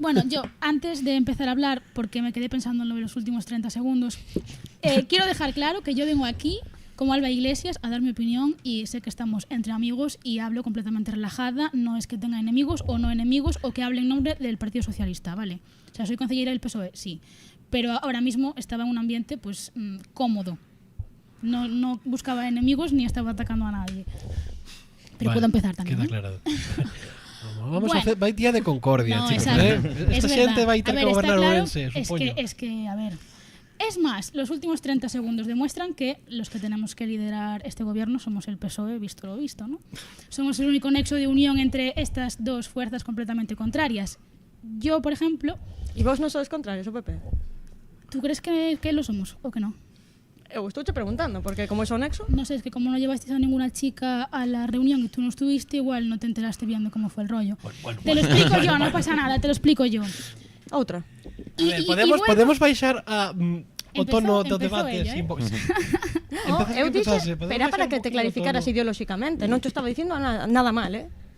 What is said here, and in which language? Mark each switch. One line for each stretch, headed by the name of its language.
Spanish: Bueno, yo antes de empezar a hablar, porque me quedé pensando en lo de los últimos 30 segundos, quiero dejar claro que yo vengo aquí como Alba Iglesias a dar mi opinión y sé que estamos entre amigos y hablo completamente relajada, no es que tenga enemigos o no enemigos o que hable en nombre del Partido Socialista, ¿vale? O sea, soy concejera del PSOE, sí, pero ahora mismo estaba en un ambiente pues cómodo, no buscaba enemigos ni estaba atacando a nadie, pero vale, puedo empezar también. Queda aclarado. Vamos a hacer,
Galician: vai día de concordia,
Spanish: no, chicos,
Galician: Esta xente vai ter que gobernar Ourense, supoño.
Spanish: Es que, a ver, es más, los últimos 30 segundos demuestran que los que tenemos que liderar este gobierno somos el PSOE, visto lo visto, ¿no? Somos el único nexo de unión entre estas dos fuerzas completamente contrarias. Yo, por ejemplo... ¿Y vos no sois contrarios, o PP? ¿Tú crees que lo somos o que no?
Galician: Eu estou te preguntando, porque como é o nexo...
Spanish: No sé, es que como no llevaste a ninguna chica a la reunión y tú no estuviste, igual no te enteraste bien de cómo fue el rollo. Bueno. Te lo explico yo, no pasa nada, te lo explico yo.
Galician: Outra. A ver, podemos baixar a o tono do debate sin box. Eu dixo, pero para que te clarificaras ideolóxicamente, non te estaba dicindo nada mal,